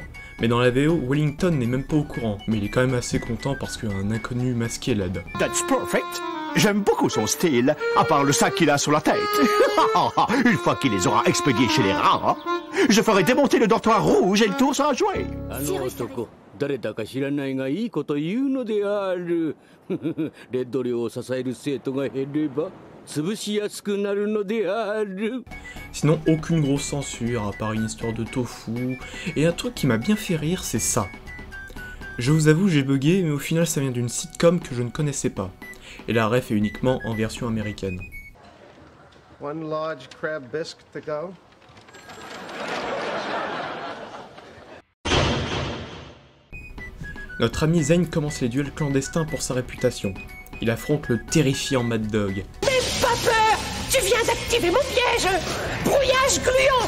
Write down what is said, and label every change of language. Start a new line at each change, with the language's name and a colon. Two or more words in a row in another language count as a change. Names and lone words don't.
French: Mais dans la VO, Wellington n'est même pas au courant, mais il est quand même assez content parce qu'un inconnu masqué l'aide.
English: That's perfect.
French: J'aime beaucoup son style, à part le sac qu'il a sur la tête. Une fois qu'il les aura expédiés chez les rats, je ferai démonter le dortoir rouge et le tour sera joué.
Japanese: 誰だか知らないがいいこと言うのである。レッド寮を支える生徒が減れば潰しやすくなるのである。
French: Sinon, aucune grosse censure, à part une histoire de tofu. Et un truc qui m'a bien fait rire, c'est ça. Je vous avoue, j'ai bugué, mais au final, ça vient d'une sitcom que je ne connaissais pas. Et la ref est uniquement en version américaine.
English: One large crab bisque to go.
French: Notre ami Zane commence les duels clandestins pour sa réputation. Il affronte le terrifiant Mad Dog. N'aie pas peur! Tu viens d'activer mon piège! Brouillage gluant!